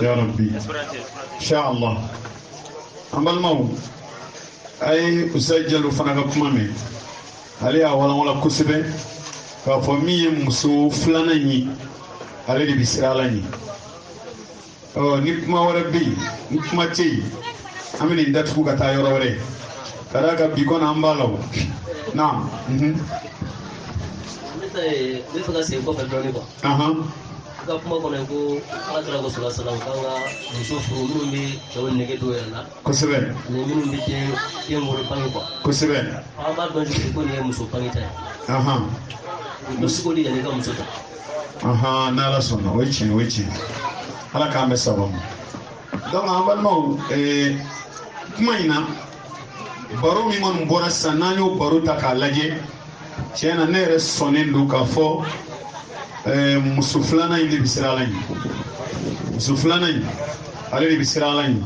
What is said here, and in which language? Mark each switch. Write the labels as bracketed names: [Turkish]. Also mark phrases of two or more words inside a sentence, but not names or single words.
[Arabic] يا ربي إن شاء الله [Bambara] an balimaw a ye Usayi Jalo fana ka kuma mɛn ale y'a walanwalan kosɛbɛ k'a fɔ min ye muso filanan ye ale de bɛ siran ala ɲɛ ni kuma wɛrɛ bɛ yen ni kuma tɛ yen an bɛ nin datugu ka taa yɔrɔ wɛrɛ ka d'a kan bi kɔni an b'a la o naam ne fɛ ka segin kɔfɛ dɔɔnin quoi ka kuma kɔnɔ ko ala kira ko [Arabic] صلى الله عليه وسلم [Bambara] kan ka muso furu minnu bɛ cɛw nege don yɛrɛ la kosɛbɛ ani minnu bɛ den wolo bange quoi kosɛbɛ an b'a dɔn cogo ko nin ye muso bange ta ye o dɔ sigi o de yanni ka muso ta n'ala sɔnna o ye tiɲɛ ala k'an bɛ sababu donc an balimaw kuma in na baro min kɔni bɔra sisan n'an y'o baro ta k'a lajɛ tiɲɛ na ne yɛrɛ sɔnnen don k'a fɔ muso filanan in de bɛ siran ala ɲɛ muso filanan in ale de bɛ siran ala ɲɛ